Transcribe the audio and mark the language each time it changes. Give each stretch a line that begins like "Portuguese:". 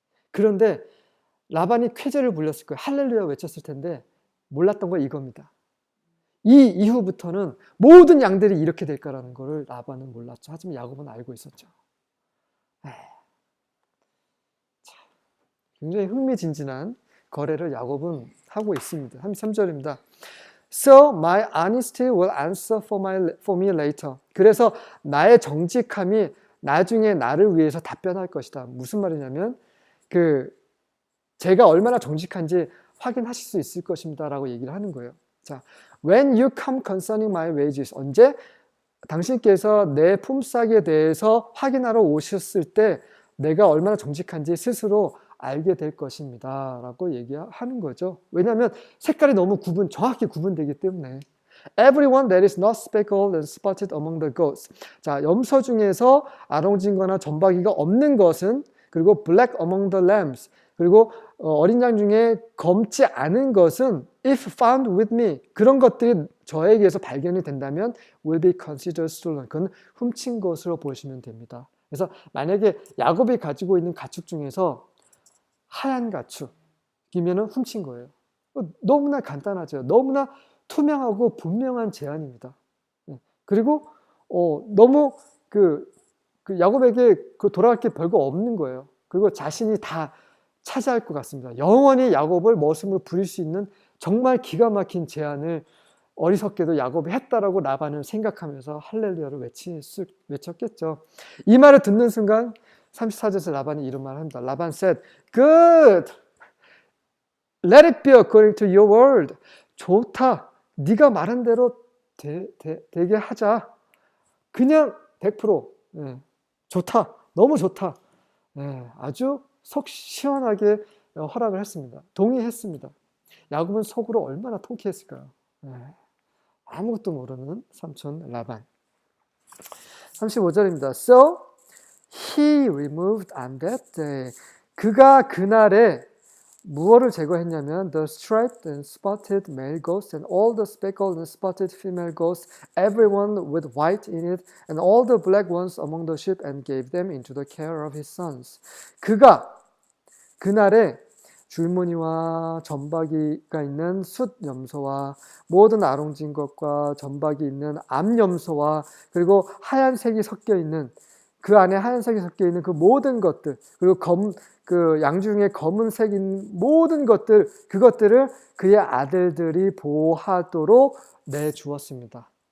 Korean: 그런데 라반이 쾌재를 불렸을 거예요. 할렐루야 외쳤을 텐데 몰랐던 건 이겁니다. 이 이후부터는 모든 양들이 이렇게 될 거라는 것을 라반은 몰랐죠. 하지만 야곱은 알고 있었죠. 굉장히 흥미진진한 거래를 야곱은 하고 있습니다. 33절입니다.
English: So my honesty will answer for me later.
Korean: 그래서 나의 정직함이 나중에 나를 위해서 답변할 것이다. 무슨 말이냐면 제가 얼마나 정직한지 확인하실 수 있을 것입니다 라고 얘기를 하는 거예요. 자,
English: when you come concerning my wages,
Korean: 언제 당신께서 내 품삯에 대해서 확인하러 오셨을 때 내가 얼마나 정직한지 스스로 알게 될 것입니다 라고 얘기하는 거죠. 왜냐하면 색깔이 너무 정확히 구분되기 때문에.
English: Everyone that is not speckled and spotted among the goats.
Korean: 자, 염소 중에서 아롱진거나 점박이가 없는 것은, 그리고
English: black among the lambs,
Korean: 그리고 어린 양 중에 검지 않은 것은
English: if found with me,
Korean: 그런 것들이 저에게서 발견이 된다면
English: will be considered stolen.
Korean: 그건 훔친 것으로 보시면 됩니다. 그래서 만약에 야곱이 가지고 있는 가축 중에서 하얀 가축이면 훔친 거예요. 너무나 간단하죠. 너무나 투명하고 분명한 제안입니다. 그리고 너무 야곱에게 돌아갈 게 별거 없는 거예요. 그리고 자신이 다 차지할 것 같습니다. 영원히 야곱을 머슴으로 부릴 수 있는 정말 기가 막힌 제안을 어리석게도 야곱이 했다라고 라반은 생각하면서 할렐루야를 외쳤겠죠. 이 말을 듣는 순간 34절에서 라반이 이런 말을 합니다.
English: 라반 said, good, let it be according to your word.
Korean: 좋다, 네가 말한 대로 되게 하자. 그냥 100% 좋다, 너무 좋다. 아주 속 시원하게 허락을 했습니다. 동의했습니다. 야곱은 속으로 얼마나 통쾌했을까요? 아무것도 모르는 삼촌 라반. 35절입니다.
English: So he removed on that day.
Korean: 그가 그날에 무엇을 제거했냐면
English: the striped and spotted male goats and all the speckled and spotted female goats, everyone with white in it, and all the black ones among the sheep, and gave them into the care of his sons.
Korean: 그가 그날에 줄무늬와 점박이가 있는 숫 염소와 모든 아롱진 것과 점박이 있는 암 염소와 그리고 하얀색이 섞여 있는 그 안에 하얀색이 섞여 있는 그 모든 것들, 그리고 그 양 중에 검은색인 모든 것들, 그것들을 그의 아들들이 보호하도록 내주었습니다.